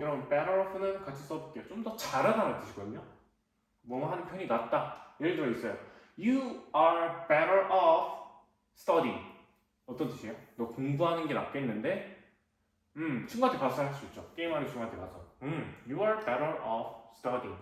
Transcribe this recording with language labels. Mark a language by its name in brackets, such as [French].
[Korean] 여러분 [English] better off [Korean] 는 같이 써볼게요. 좀 더 잘하다는 뜻이거든요. 뭐 하는 편이 낫다. 예를 들어 있어요. [English] You are better off studying. [Korean] 어떤 뜻이에요? 너 공부하는 게 낫겠는데? 친구한테 가서 할 수 있죠. 게임하는 친구한테 가서. [English] You are better off studying.